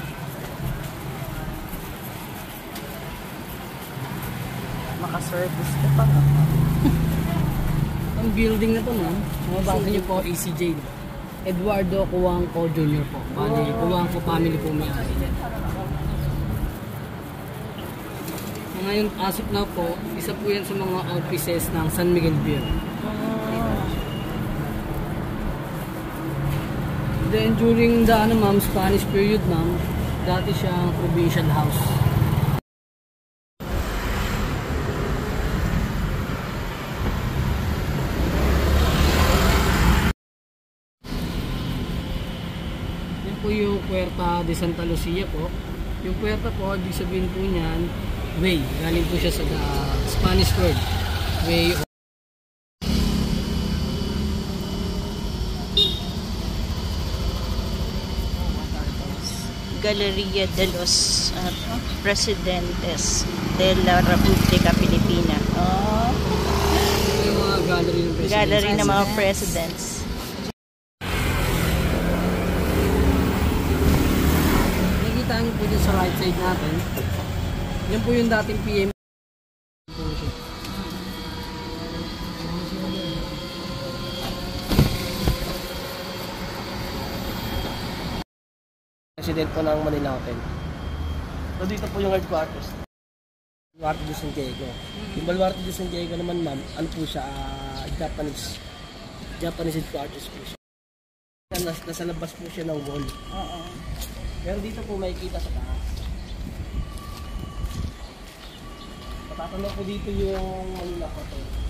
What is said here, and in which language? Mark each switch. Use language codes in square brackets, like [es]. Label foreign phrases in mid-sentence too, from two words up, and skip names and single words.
[tl] Makaservice ka pa. pong building na to, ma'am, mabasa niyo po ECJ. Eduardo Cuangco Jr. po. Bali, Cuangco family po may-ari. Ngayon, [en] as of now [tl] po, isa po yan sa mga offices ng San Miguel Beer. [en] Then during the Spanish period, [tl] ma'am, dati siyang provincial house. Yan po yung Puerta de Santa Lucia po. Yung puerta po, ibig sabihin po niyan, way. Galing po siya sa [en] Spanish word. [tl] Way. Galeria de los Presidentes de la República Filipina. Oh. Yung mga gallery ng presidents. Gallery ng mga presidents. Nakikita niyo po dyan sa [en] right side [tl] natin. Yan po yung dating PM. President po ng Manila Hotel. So dito po yung headquarters. Baluarte de San Diego. Yung Baluarte de San Diego naman, ma'am, ano po siya, [en] Japanese headquarters [tl] po siya. Nasa labas po siya ng wall. Oo. Pero dito po makikita sa taas. Patatanong ko dito yung Manila Hotel.